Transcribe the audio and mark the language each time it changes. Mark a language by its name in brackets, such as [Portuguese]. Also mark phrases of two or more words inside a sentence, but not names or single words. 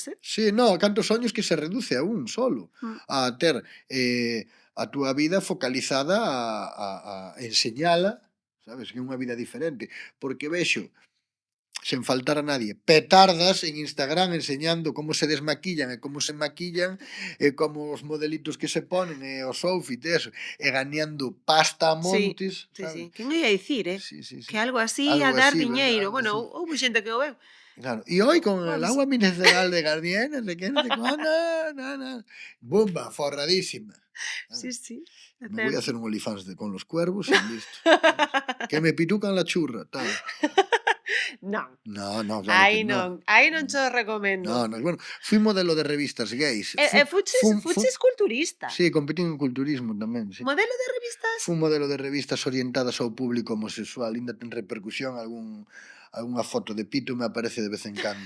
[Galician] Sí, no, cantos soños que se reduce a un solo, a ter a túa vida focalizada a enseñala, sabes, que é unha vida diferente, porque vexo, sen faltar a nadie, petardas en Instagram enseñando como se desmaquillan e como se maquillan e como os modelitos que se ponen e os outfits e eso, e gañando pasta a montes, sí. Que non ia dicir, Sí. que algo así Algo a dar así, diñeiro. algo Bueno, así. houve xente que o veu. [Spanish] Claro, y hoy con el Vamos. agua mineral de Garnier, no sé qué, no sé cuándo, no. Bumba, forradísima. Sí. Me voy a hacer un OnlyFans con los cuervos y listo. Que me pitucan la churra, tal. [Galician] Non. [Spanish] No, claro [Galician] Aí [Spanish] que no. [Galician] non, aí non cho recomendo. [Spanish] No, bueno, fui modelo de revistas gays. [Galician] Fuches culturista. Sí, competí en culturismo tamén, sí. [Spanish] Modelo de revistas? [Galician] Fui modelo de revistas orientadas ao público homosexual, ainda ten repercusión algunha foto de pito me aparece de vez en cando.